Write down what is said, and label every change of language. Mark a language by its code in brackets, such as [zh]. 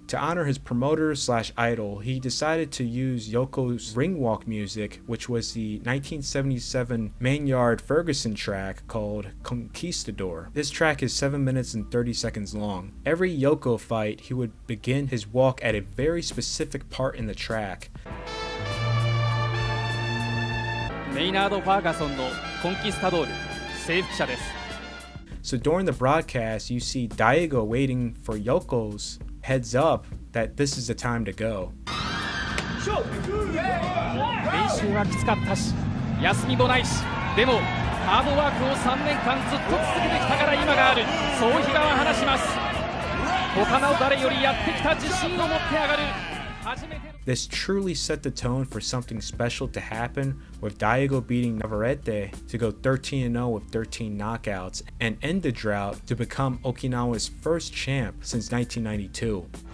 [en] To honor his promoter/idol, he decided to use Yoko's ringwalk music, which was the 1977 Maynard Ferguson track called Conquistador. This track is 7 minutes and 30 seconds long. Every Yoko fight, he would begin his walk at a very specific part in the track. [ja] メイナード・ファーガソンのコンキスタドール征服者です。 [en] So during the broadcast, you see Daigo waiting for Yoko's heads up that this is the time to go. [ja] 練習はきつかったし、休みもないし、でもハードワークを3年間ずっと続けてきたから今がある。そう比嘉は話します。他の誰よりやってきた自信を持って上がる。 [en] This truly set the tone for something special to happen, with Daigo beating Navarrete to go 13-0 with 13 knockouts and end the drought to become Okinawa's first champ since 1992.